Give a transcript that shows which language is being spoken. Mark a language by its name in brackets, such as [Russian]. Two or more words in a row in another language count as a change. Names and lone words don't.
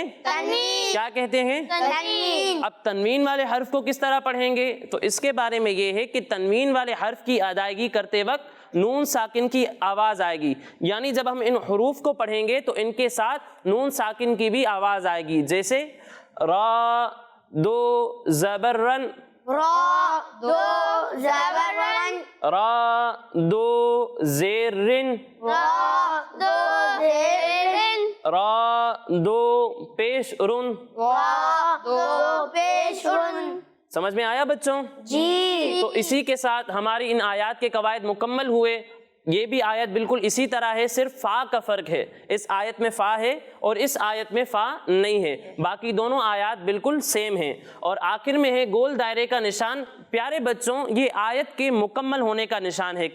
[Urdu] تنوین. کیا کہتے ہیں؟ تنوین. اب تنوین والے حرف کو کس طرح پڑھیں گے؟ تو اس کے بارے میں یہ ہے کہ تنوین والے حرف کی ادائیگی کرتے وقت نون ساکن کی آواز آئے گی. یعنی جب ہم ان حروف کو پڑھیں گے تو ان کے ساتھ نون ساکن کی بھی آواز آئے گی. جیسے را 2 زبرن، را 2 زبرن، را 2 زیرن، را 2 زیرن، را 2 پیش رن. را 2 پیش رن. سمجھ میں آیا بچوں؟ جی. تو اسی کے ساتھ ہماری ان آیات کے قواعد مکمل ہوئے. یہ بھی آیت بالکل اسی طرح ہے، صرف فا کا فرق ہے، اس آیت میں فا ہے اور اس آیت میں فا نہیں ہے، باقی دونوں آیات بالکل سیم ہیں۔ اور آخر میں ہے گول دائرے کا نشان۔ پیارے بچوں، یہ آیت کے مکمل ہونے کا نشان ہے۔